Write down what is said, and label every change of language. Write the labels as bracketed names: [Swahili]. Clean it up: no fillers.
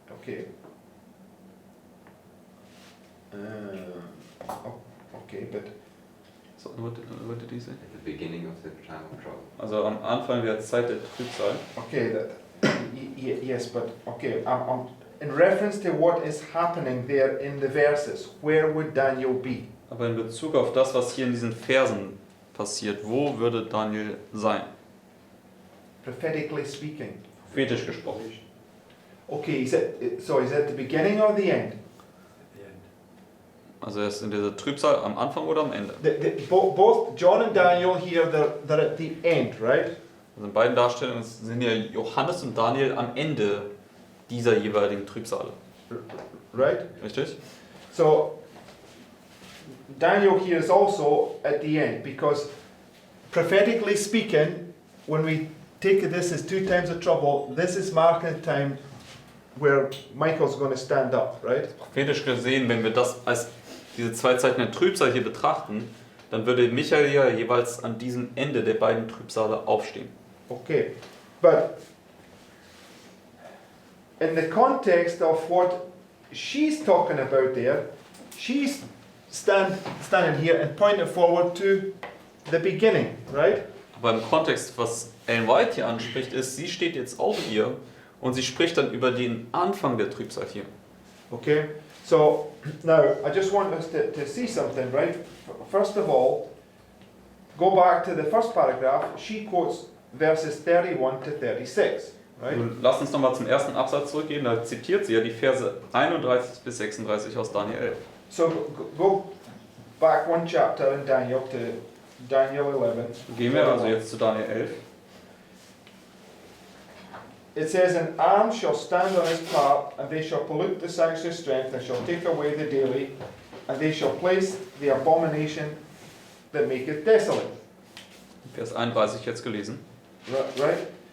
[English] At the beginning of the trial. Okay. Okay, but So, what did he say? At the beginning of the time of trouble. [German] Also am Anfang der Zeit der Trübsal. [English] okay, yes, but okay, in reference to what is happening there in the verses, where would Daniel be? [German] Aber in Bezug auf das, was hier in diesen Versen passiert, wo würde Daniel sein? [English] Prophetically speaking. [German] Prophetisch gesprochen. [English] Okay, is it at the beginning or the end? At the end. [German] Also er ist in dieser Trübsal am Anfang oder am Ende? [English] Both John and Daniel here, they're at the end, right? [German] Also in beiden Darstellungen sind ja Johannes und Daniel am Ende dieser jeweiligen Trübsale. [English] Right? [German] Richtig? [English] So, Daniel here is also at the end, because prophetically speaking, when we take this as 2 times of trouble, this is marking the time where Michael's going to stand up, right? [German] Prophetisch gesehen, wenn wir das als diese 2 Zeiten der Trübsal hier betrachten, dann würde Michael ja jeweils an diesem Ende der beiden Trübsale aufstehen. [English] Okay, but in the context of what she's talking about there, she's standing here and pointing forward to the beginning, right? [German] Aber im Kontext, was Ellen White hier anspricht, ist, sie steht jetzt auch hier und sie spricht dann über den Anfang der Trübsal hier. [English] Okay, so now I just want us to see something, right? First of all, go back to the first paragraph. She quotes verses 31 to 36, right? [German] Also lass uns nochmal zum ersten Absatz zurückgehen, da zitiert sie ja die Verse 31 bis 36 aus Daniel 11. [English] So go back 1 chapter in Daniel to Daniel 11. [German] Gehen wir also jetzt zu Daniel 11. [English] It says, "An arm shall stand on his part, and they shall pollute the sanctuary strength, and shall take away the daily, and they shall place the abomination that maketh desolate." [German] Vers 31 jetzt gelesen. [English] Right?